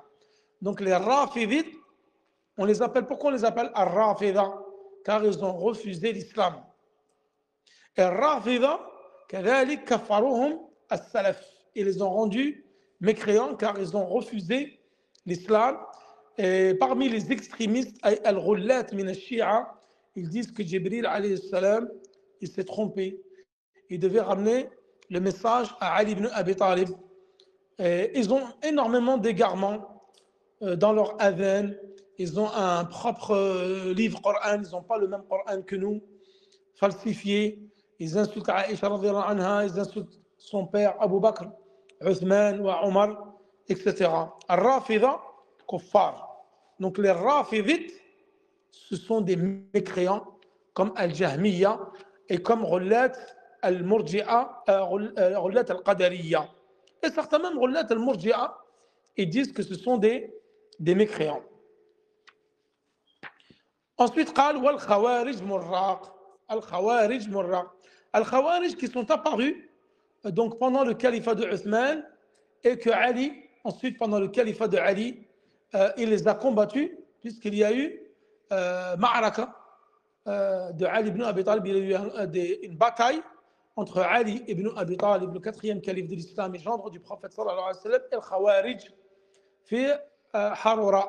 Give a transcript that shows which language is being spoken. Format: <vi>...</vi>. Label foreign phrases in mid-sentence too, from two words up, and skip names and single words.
<fr>Donc les rafidites, on les appelle, pourquoi on les appelle ar-rafida? Car ils ont refusé l'islam. Et rafida,</fr> <ar>كذلك كفروهم السلف.</ar> <fr>Ils les ont rendus mécréants car ils ont refusé l'islam. Et parmi les extrémistes,</fr> <ar>الغلاة من الشيعة,</ar> <fr>ils disent que Jibril</fr> <ar>عليه السلام,</ar> <fr>il s'est trompé. Il devait ramener le message à Ali ibn Abi Talib. Et ils ont énormément d'égarements dans leur ADN. Ils ont un propre livre Coran, ils n'ont pas le même Coran que nous, falsifié. Ils insultent Aïcha</fr> <ar>رضي الله عنها,</ar> <fr>ils insultent son père Abu Bakr, Uthman wa Omar, etc.</fr> <ar>الرافضة، كفار.</ar> <fr>Donc les Rafidites, ce sont des mécréants comme Al-Jahmiya et comme</fr> <ar>غلاة المرجئة، غلاة القدرية.</ar> <fr>Et certains même</fr> <ar>غلاة المرجئة,</ar> <fr>ils disent que ce sont des mécréants. Ensuite,</fr> <ar>قال والخوارج مراق. الخوارج مراق.</ar> <fr>Al-Khawarij qui sont apparus donc pendant le califat de Uthman et que Ali, ensuite pendant le califat de Ali, il les a combattus puisqu'il y a eu Ma'araka de Ali ibn Abi Talib, il y a eu une bataille entre Ali ibn Abi Talib, le quatrième calife de l'islam et gendre du prophète</fr> <ar>صلى الله عليه وسلم,</ar> <fr>et</fr> <ar>الخوارج في حروراء.</ar>